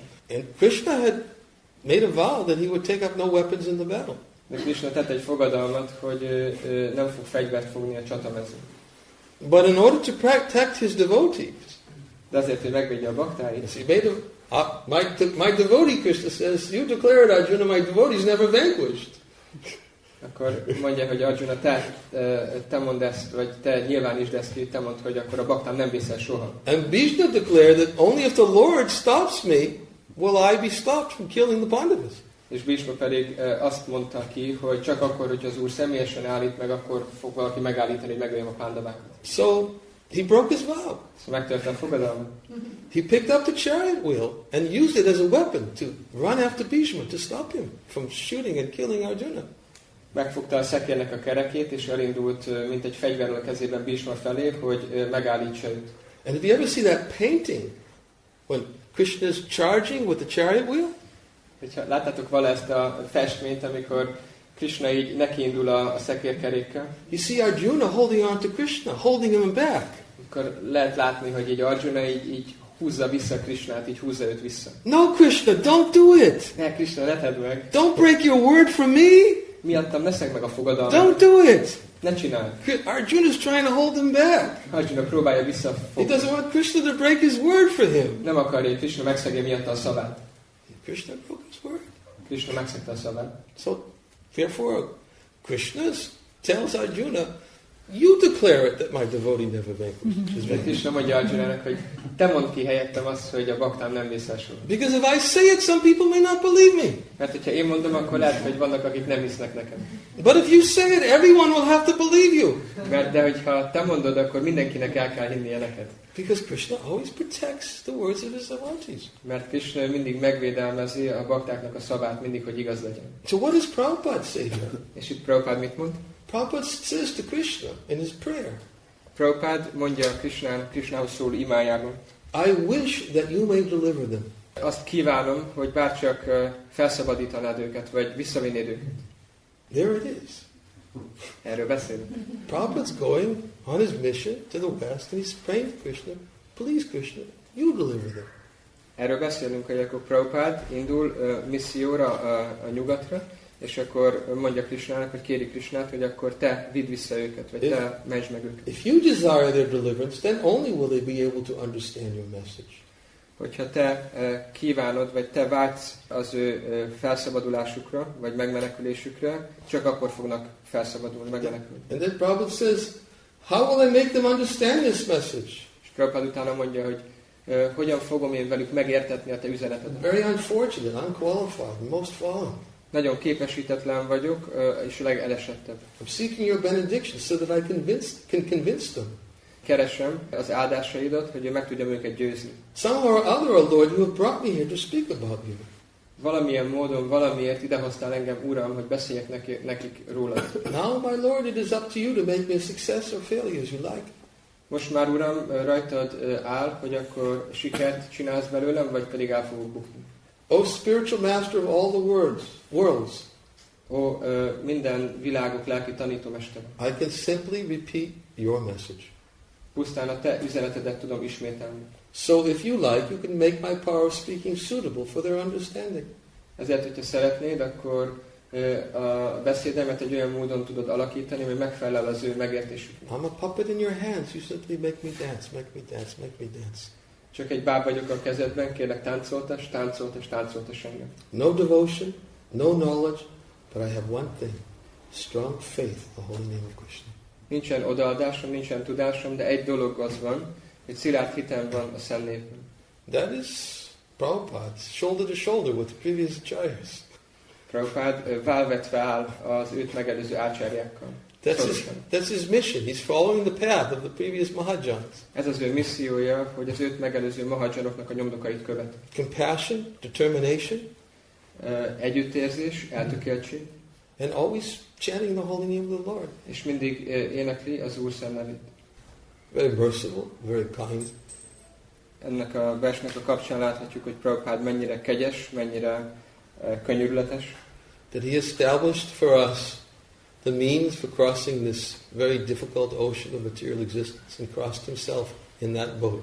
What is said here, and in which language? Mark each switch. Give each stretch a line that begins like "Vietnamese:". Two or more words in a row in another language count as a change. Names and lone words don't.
English: And Krishna had made a vow that he would take up no weapons in the battle.
Hungarian: De Krishna tett egy fogadalmat, hogy nem fog fegyvert fogni a csatamezőn.
English: But in order to protect his devotees,
Hungarian: de azért, hogy megvédje a baktáit,
English: he made my devotee, Krishna says, you declare it, Arjuna, my devotee is never vanquished.
Hungarian: Akkor mondja, hogy Arjuna, te mondd ezt, vagy te nyilvánítsd ezt ki, te mondd, hogy akkor a baktám nem vészel soha.
English: And Bhishma declared that only if the Lord stops me, will I be stopped from killing the Pandavas.
Hungarian: És Bhishma pedig azt mondta ki, hogy csak akkor, hogy az Úr személyesen állít meg, akkor fog valaki megállítani, hogy megöljem a pándavákat.
English: So he broke his vow.
Hungarian: Szóval megtörte a fogadalmat.
English: He picked up the chariot wheel and used it as a weapon to run after Bhishma, to stop him from shooting and killing Arjuna.
Hungarian: Megfogta a szekérnek a kerekét, és elindult, mint egy fegyverrel a kezében Bhishma felé, hogy megállítsa őt.
English: And if you ever see that painting, when Krishna is charging with the chariot wheel?
Hungarian: Láttátok vala ezt a festményt, amikor Krishna így nekiindul a szekérkerékkel?
English: You see Arjuna holding on to Krishna, holding him back.
Hungarian: Akkor lehet látni, hogy így Arjuna így húzza vissza Krishnát, így húzza őt vissza.
English: No, Krishna, don't do it.
Hungarian: Ne, Krishna, ne tedd meg.
English: Don't break your word for me.
Hungarian: Miattam ne szegd meg a fogadalmat.
English: Don't do it.
Hungarian: Ne csináld.
English: Arjuna is trying to hold him back.
Hungarian: Arjuna próbálja visszafogni.
English: He doesn't want Krishna to break his word for him.
Hungarian: Nem akarja, hogy Krishna megszegje miatta a szavát.
English: Krishna broke his word.
Hungarian: Krishna megszegte a szavát.
English: So, therefore, Krishna tells Arjuna, you declare it that my devotee never vanquishes.
Hungarian: Krishna mondja Arjunának, hogy te mondd ki helyettem azt, hogy a baktám nem vészel soha.
English: Because if I say it, some people may not believe me.
Hungarian: Mert hogyha én mondom, akkor lehet, hogy vannak, akik nem hisznek nekem.
English: But if you say it, everyone will have to believe you.
Hungarian: De hogyha te mondod, akkor mindenkinek el kell hinnie neked.
English: Because Krishna always protects the words of his devotees.
Hungarian: Mert Krishna mindig megvédelmezi a baktáknak a szavát, mindig, hogy igaz legyen.
English: So what does Prabhupada say here?
Hungarian: És itt Prabhupád mit mond?
English: Prabhupada says to Krishna in his prayer.
Hungarian: Prabhupád mondja Krishnához szól imájában.
English: I wish that you may deliver them.
Hungarian: Azt kívánom, hogy bárcsak felszabadítanád őket, vagy visszavinnéd őket.
English: There it is.
Hungarian: Erről beszélünk.
English: Prabhupada's going on his mission to the West, and he's praying to Krishna, please Krishna, you deliver them.
Hungarian: Erről beszélünk, hogy akkor Prabhupád indul misszióra a nyugatra, és akkor mondja Krishnának, hogy kéri Krishnát, hogy akkor te vidd vissza őket, vagy te mentsd meg őket.
English: If you desire their deliverance, then only will they be able to understand your message.
Hungarian: Hogyha te kívánod, vagy te vágysz az ő felszabadulásukra, vagy megmenekülésükre, csak akkor fognak felszabadulni, megmenekülni.
English: And then Prabhupada says, how will I make them understand this message?
Hungarian: És Prabhupada utána mondja, hogy hogyan fogom én velük megértetni a te üzenetedet.
English: Very unfortunate, unqualified, most fallen.
Hungarian: Nagyon képesítetlen vagyok, és a legelesettebb.
English: I'm seeking your benediction so that I can convince them.
Hungarian: Keresem az áldásaidat, hogy én meg tudjam őket győzni.
English: Somehow or other, O Lord, you have brought me here to speak about you.
Hungarian: Valamilyen módon, valamiért idehoztál engem, Uram, hogy beszéljek nekik rólad.
English: Now, my Lord, it is up to you to make me a success or failure as you like.
Hungarian: Most már, Uram, rajtad áll, hogy akkor sikert csinálsz belőlem, vagy pedig el fogok bukni.
English: O spiritual master of all the worlds.
Hungarian: Ó, minden világok lelki tanítómester.
English: I can simply repeat your message.
Hungarian: Pusztán a te üzenetedet tudom ismételni.
English: So if you like, you can make my power of speaking suitable for their understanding.
Hungarian: Ezért, hogyha szeretnéd, akkor a beszédemet egy olyan módon tudod alakítani, hogy megfelel az ő megértésüknek.
English: I'm a puppet in your hands. You simply make me dance, make me dance, make me dance.
Hungarian: Csak egy báb vagyok a kezedben, kérlek táncoltas, táncoltas, táncoltas engem.
English: No devotion, no knowledge, but I have one thing. Strong faith, the holy name of Krishna.
Hungarian: Nincsen odaadásom, nincsen tudásom, de egy dolog az van, hogy szilárd hitem van a Szent Névben.
English: That is Prabhupada, shoulder to shoulder with the previous acharyas.
Hungarian: Prabhupád válvetve áll az őt megelőző ácsárjákkal.
English: That's his mission. He's following the path of the previous Mahajans.
Hungarian: Ez az ő missziója, hogy az őt megelőző Mahajanoknak a nyomdokait követ.
English: Compassion, determination,
Hungarian: Együttérzés, eltökéltség.
English: and always chanting the holy name of the Lord.
Hungarian: És mindig énekli az Úr szent nevét.
English: Very merciful, very kind.
Hungarian: Ennek a versnek a kapcsán láthatjuk, hogy Prabhupád mennyire kegyes, mennyire könyörületes.
English: That he established for us the means for crossing this very difficult ocean of material existence and crossed himself in that boat.